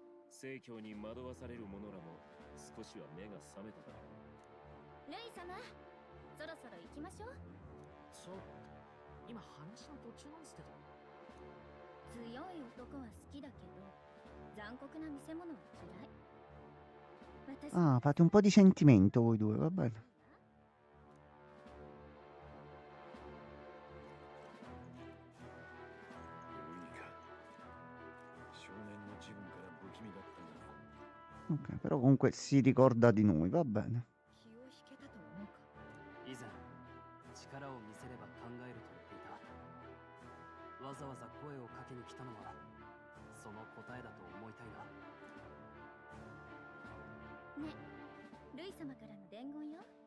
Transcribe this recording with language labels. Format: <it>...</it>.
<ja>聖教に惑わされる者らも少しは目が覚めただろう。ルイ様、そろそろ行きましょう。ちょっと今話の途中なんですけど。強い男は好きだけど残酷な見せ物は嫌い。私</ja> <it>Ah, fate un po' di sentimento voi due, va bene.</it> <ja>少年の自分から不気味だったんだ。</ja> <it>Ok, però comunque si ricorda di noi, va bene.</it> <ja>気を引けたと思うか。以前力を見せれば考えると言っていた。わざわざ声をかけに来たのはその答えだと思いたいな。ね、ルイ様からの伝言よ。</ja>